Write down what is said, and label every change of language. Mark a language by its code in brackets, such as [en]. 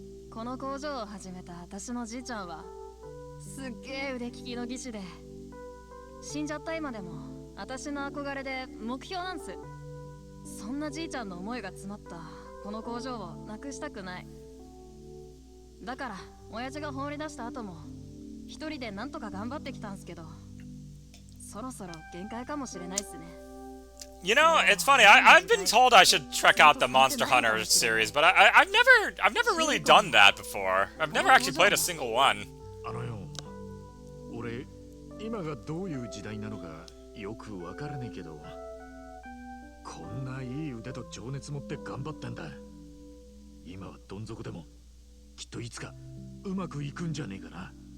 [ja] この工場を始めた私のじいちゃんはすっげえ腕利きの技師で、死んじゃった今でも私の憧れで目標なんす。そんなじいちゃんの思いが詰まったこの工場をなくしたくない。だから親父が放り出した後も一人でなんとか頑張ってきたんすけど、そろそろ限界かもしれないっすね。 [en] You know, it's funny. I've been told I should check out the Monster Hunter series, but I've never really done that before. I've never actually played a single one. [ja] あのよ俺今がどういう時代なのかよくわからねえけど、こんないい腕と情熱持って頑張ってんだ。今はどん底でもきっといつかうまくいくんじゃねえかな。